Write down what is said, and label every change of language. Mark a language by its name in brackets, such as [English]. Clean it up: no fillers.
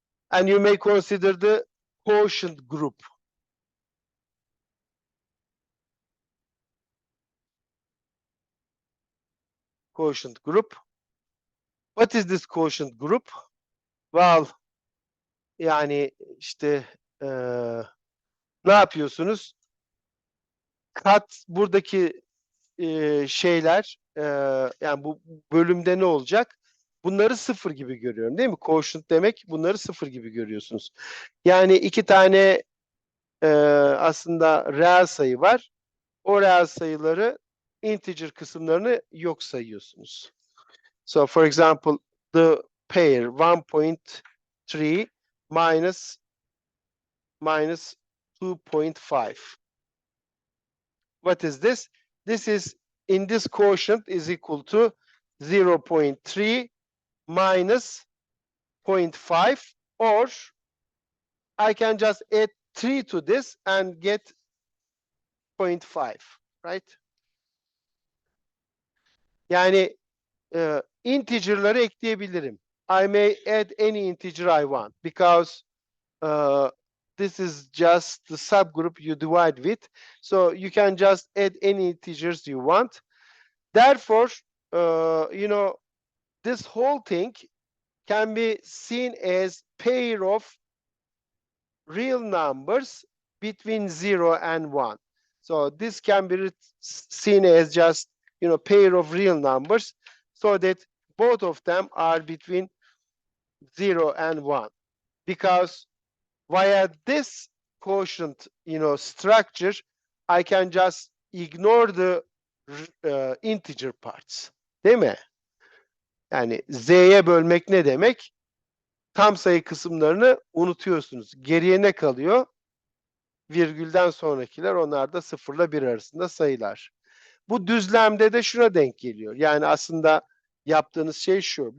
[English] And you may consider the quotient group. Quotient group. What is this quotient group? [Turkish] Well, yani işte ne yapıyorsunuz? Buradaki şeyler, yani bu bölümde ne olacak? Bunları sıfır gibi görüyorum, değil mi? Quotient demek, bunları sıfır gibi görüyorsunuz. Yani iki tane aslında reel sayı var. O reel sayıları, integer kısımlarını yok sayıyorsunuz. [English] So for example, the pair 1.3 minus 2.5. What is this? This is, in this quotient, is equal to 0.3 minus 0.5, or I can just add 3 to this and get 0.5, right? [Turkish] Yani integer'ları ekleyebilirim. [English] I may add any integer I want, because this is just the subgroup you divide with. So you can just add any integers you want. Therefore, you know, this whole thing can be seen as pair of real numbers between 0 and 1. So this can be seen as just, you know, pair of real numbers, so that both of them are between 0 and 1. Because via this quotient, you know, structure, I can just ignore the integer parts. [Turkish] Değil mi? Yani z'ye bölmek ne demek? Tam sayı kısımlarını unutuyorsunuz. Geriye ne kalıyor? Virgülden sonrakiler, onlar da 0 ile 1 arasında sayılar. Bu düzlemde de şuna denk geliyor. Yani aslında yaptığınız şey şu.